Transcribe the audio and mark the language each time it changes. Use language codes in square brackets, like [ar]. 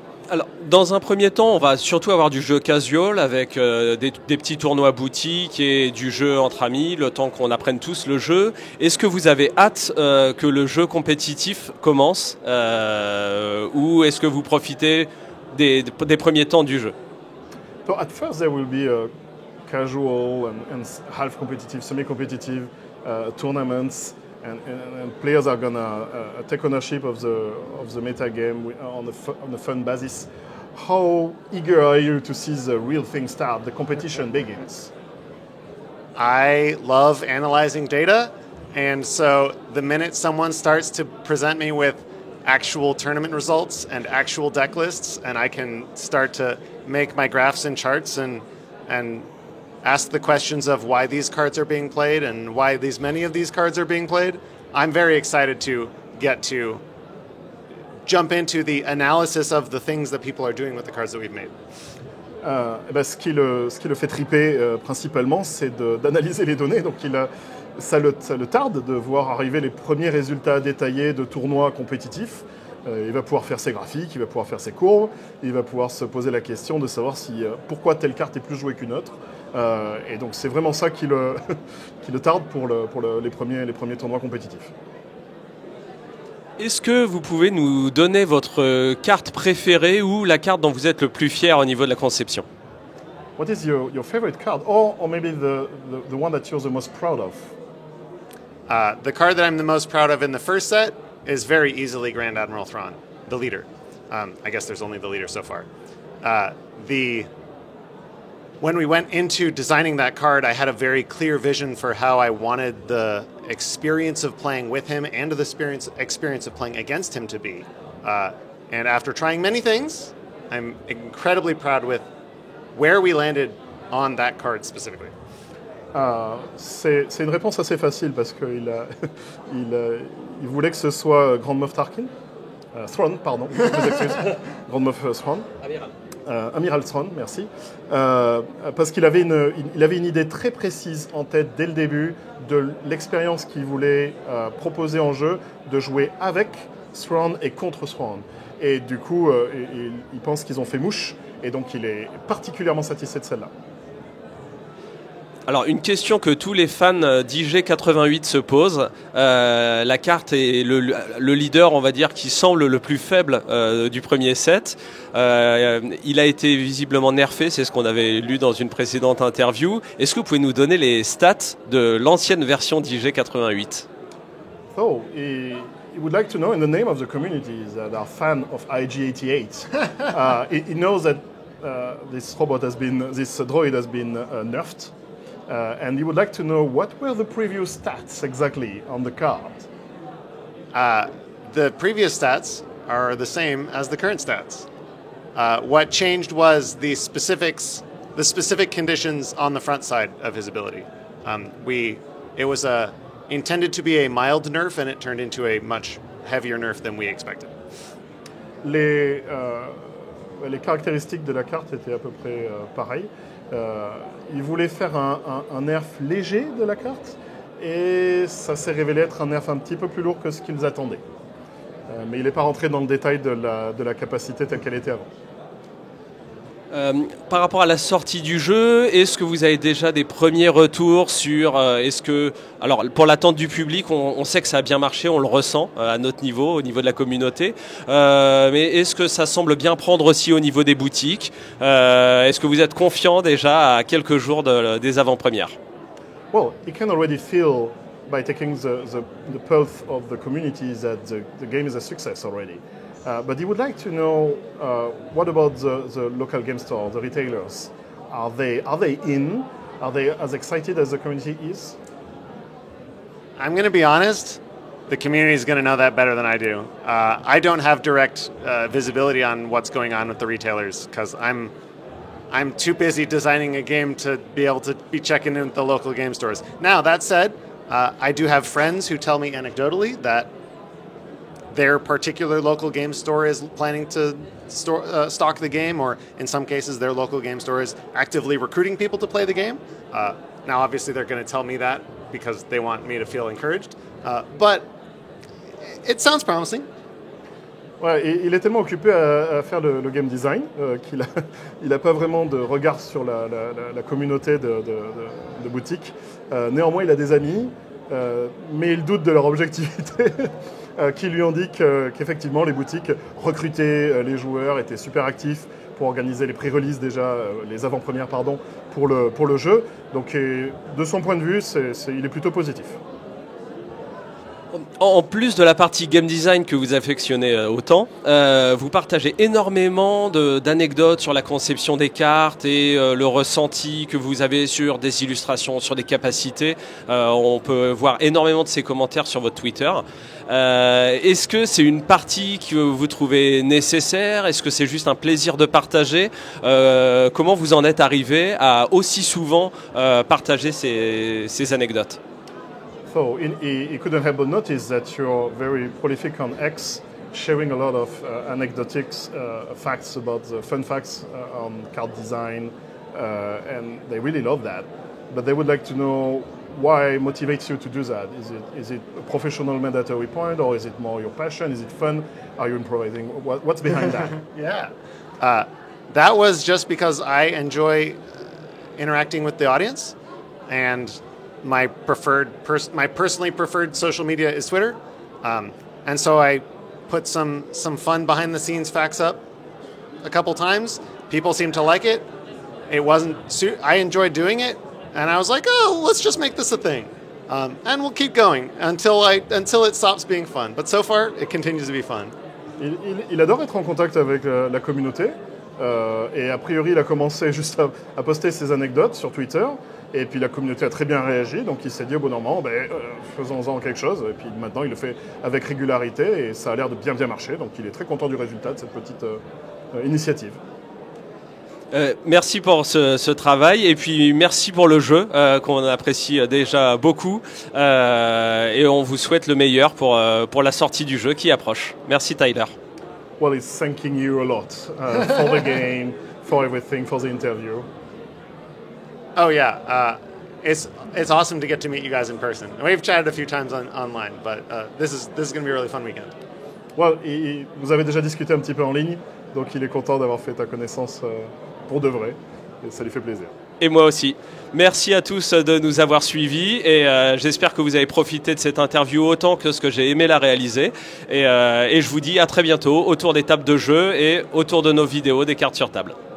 [fr] Alors, dans un premier temps, on va surtout avoir du jeu casual avec des petits tournois boutiques et du jeu entre amis, le temps qu'on apprenne tous le jeu. Est-ce que vous avez hâte que le jeu compétitif commence ou est-ce que vous profitez des premiers temps du jeu? [en] So at first there will be a casual and half competitive, semi-competitive tournaments. And players are gonna take ownership of the meta game on a fun basis. How eager are you to see the real thing start? The competition begins. I love analyzing data, and so the minute someone starts to present me with actual tournament results and actual deck lists, and I can start to make my graphs and charts and ask the questions of why these cards are being played and why many of these cards are being played, I'm very excited to get to jump into the analysis of the things that people are doing with the cards that we've made. [fr] Ce qui le fait triper principalement, c'est d'analyser les données. Donc ça le tarde de voir arriver les premiers résultats détaillés de tournois compétitifs. Il va pouvoir faire ses graphiques, il va pouvoir faire ses courbes, il va pouvoir se poser la question de savoir pourquoi telle carte est plus jouée qu'une autre. Et donc c'est vraiment ça qui le tarde pour les premiers tournois compétitifs. Est-ce que vous pouvez nous donner votre carte préférée ou la carte dont vous êtes le plus fier au niveau de la conception? [en] What is your favorite card, or maybe the one that you're the most proud of? The card that I'm the most proud of in the first set is very easily Grand Admiral Thrawn, the leader. I guess there's only the leader so far. The when we went into designing that card, I had a very clear vision for how I wanted the experience of playing with him and the experience of playing against him to be. And after trying many things, I'm incredibly proud with where we landed on that card specifically. [fr] C'est une réponse assez facile parce qu'il il voulait que ce soit Grand Moff Tarkin. Thrawn, pardon. Grand Moff Thrawn. Amiral Thrawn, merci. Parce qu'il avait une idée très précise en tête dès le début de l'expérience qu'il voulait proposer en jeu, de jouer avec Thrawn et contre Thrawn. Et du coup, il pense qu'ils ont fait mouche, et donc il est particulièrement satisfait de celle-là. Alors, une question que tous les fans d'IG88 se posent. La carte est le leader, on va dire, qui semble le plus faible du premier set. Il a été visiblement nerfé, c'est ce qu'on avait lu dans une précédente interview. Est-ce que vous pouvez nous donner les stats de l'ancienne version d'IG88 ? [en] So, he would like to know, in the name of the communities that are fan of IG88, he knows that this droid has been nerfed. And he would like to know what were the previous stats exactly on the card. The previous stats are the same as the current stats. What changed was the specific conditions on the front side of his ability. It was intended to be a mild nerf, and it turned into a much heavier nerf than we expected. [fr] Les caractéristiques de la carte étaient à peu près pareilles. Il voulait faire un nerf léger de la carte, et ça s'est révélé être un nerf un petit peu plus lourd que ce qu'ils attendaient. Mais il n'est pas rentré dans le détail de la capacité telle qu'elle était avant. Par rapport à la sortie du jeu, est-ce que vous avez déjà des premiers retours sur alors pour l'attente du public, on sait que ça a bien marché, on le ressent à notre niveau, au niveau de la communauté, mais est-ce que ça semble bien prendre aussi au niveau des boutiques? Est-ce que vous êtes confiant déjà à quelques jours des avant-premières? [en] Well, you can already feel by taking the pulse of the community that the game is a success already. But he would like to know what about the local game store, the retailers? Are they in? Are they as excited as the community is? I'm going to be honest. The community is going to know that better than I do. I don't have direct visibility on what's going on with the retailers because I'm too busy designing a game to be able to be checking in with the local game stores. Now, that said, I do have friends who tell me anecdotally that their particular local game store is planning to stock the game, or in some cases their local game store is actively recruiting people to play the game. Now, obviously, they're going to tell me that because they want me to feel encouraged. But it sounds promising. [fr] Ouais, et il est tellement occupé à faire le game design qu'il a pas vraiment de regard sur la communauté de boutiques. Néanmoins, il a des amis, mais il doute de leur objectivité, qui lui indiquent qu'effectivement, les boutiques recrutaient les joueurs, étaient super actifs pour organiser les pré-releases déjà, les avant-premières, pardon, pour le jeu. Donc, de son point de vue, il est plutôt positif. En plus de la partie game design que vous affectionnez autant, vous partagez énormément d'anecdotes sur la conception des cartes et le ressenti que vous avez sur des illustrations, sur des capacités. On peut voir énormément de ces commentaires sur votre Twitter. Est-ce que c'est une partie que vous trouvez nécessaire? Est-ce que c'est juste un plaisir de partager? Comment vous en êtes arrivé à aussi souvent partager ces anecdotes? [en] So he couldn't help but notice that you're very prolific on X, sharing a lot of anecdotics, facts about the fun facts on card design, and they really love that. But they would like to know why motivates you to do that. Is it a professional mandatory point, or is it more your passion? Is it fun? Are you improvising? What's behind that? Yeah, that was just because I enjoy interacting with the audience, and my personally preferred social media is Twitter, and so I put some fun behind the scenes facts up a couple times. People seem to like it. I enjoyed doing it, and I was like, oh, let's just make this a thing, and we'll keep going until it stops being fun. But so far, it continues to be fun. [fr] Il adore être en contact avec la communauté. Et a priori, il a commencé juste à poster ses anecdotes sur Twitter. Et puis la communauté a très bien réagi. Donc il s'est dit au bon moment, faisons-en quelque chose. Et puis maintenant, il le fait avec régularité et ça a l'air de bien marcher. Donc il est très content du résultat de cette petite initiative. Merci pour ce travail et puis merci pour le jeu qu'on apprécie déjà beaucoup et on vous souhaite le meilleur pour la sortie du jeu qui approche. Merci Tyler. [en] Well, he's thanking you a lot for the game, for everything, for the interview. Oh yeah, it's awesome to get to meet you guys in person. We've chatted a few times online, but this is going to be a really fun weekend. [fr] Well, vous avez déjà discuté un petit peu en ligne, donc il est content d'avoir fait ta connaissance pour de vrai, et ça lui fait plaisir. Et moi aussi. Merci à tous de nous avoir suivis et j'espère que vous avez profité de cette interview autant que ce que j'ai aimé la réaliser. Et je vous dis à très bientôt autour des tables de jeu et autour de nos vidéos des cartes sur table.